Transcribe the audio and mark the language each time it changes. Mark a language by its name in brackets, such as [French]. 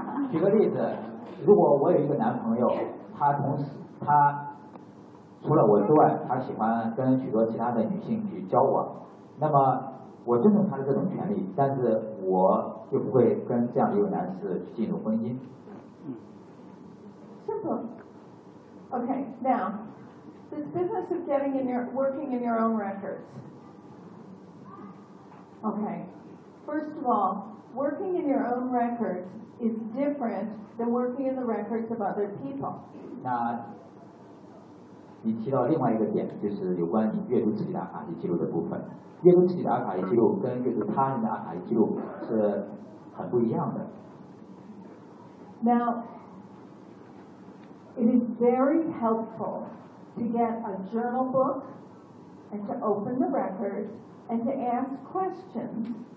[Chinese] 举个例子，如果我有一个男朋友，他除了我之外，他喜欢跟许多其他的女性去交往，那么我尊重他的这种权利，但是我就不会跟这样的一个男士去进入婚姻。 [English] Simple. Okay, now this business of getting in your working in your own records. Okay, first of all. Working in your own records is different than working in the records of other people. [Chinese] 那你提到另外一个点，就是有关你阅读自己的阿卡西记录的部分。阅读自己的阿卡西记录跟阅读他人的阿卡西记录是很不一样的。 [English] Now, it is very helpful to get a journal book and to open the records and to ask questions.